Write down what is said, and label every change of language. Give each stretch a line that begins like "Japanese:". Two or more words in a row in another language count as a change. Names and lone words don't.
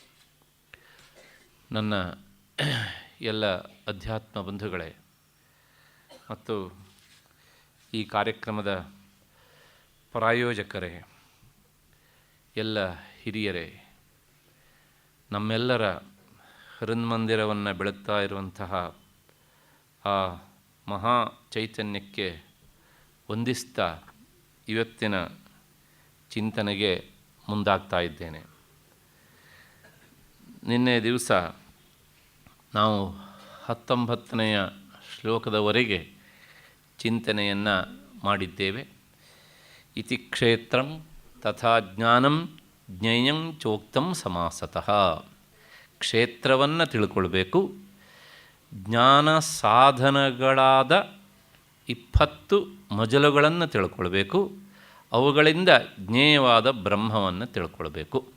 Kannada: ನನ್ನ ಎಲ್ಲ ಅಧ್ಯಾತ್ಮ ಬಂಧುಗಳೇ ಮತ್ತು ಈ ಕಾರ್ಯಕ್ರಮದ ಪ್ರಾಯೋಜಕರೇ, ಎಲ್ಲ ಹಿರಿಯರೇ, ನಮ್ಮೆಲ್ಲರ ಹೃನ್ಮಂದಿರವನ್ನು ಬೆಳಗ್ತಾ ಇರುವಂತಹ ಆ ಮಹಾ ಚೈತನ್ಯಕ್ಕೆ ವಂದಿಸ್ತಾ ಇವತ್ತಿನ ಚಿಂತನೆಗೆ ಮುಂದಾಗ್ತಾ ಇದ್ದೇನೆ. ನಿನ್ನೆ ದಿವಸ ನಾವು 19ನೆಯ ಶ್ಲೋಕದವರೆಗೆ ಚಿಂತನೆಯನ್ನು ಮಾಡಿದ್ದೇವೆ.
Sanskrit: ಇತಿ ಕ್ಷೇತ್ರಂ ತಥಾ ಜ್ಞಾನಂ ಜ್ಞೇಯಂ ಚೋಕ್ತಂ ಸಮಾಸತಃ.
Kannada: ಕ್ಷೇತ್ರವನ್ನು ತಿಳ್ಕೊಳ್ಬೇಕು, ಜ್ಞಾನ ಸಾಧನಗಳಾದ 20 ಮಜಲುಗಳನ್ನು ತಿಳ್ಕೊಳ್ಬೇಕು, ಅವುಗಳಿಂದ ಜ್ಞೇಯವಾದ ಬ್ರಹ್ಮವನ್ನು ತಿಳ್ಕೊಳ್ಬೇಕು.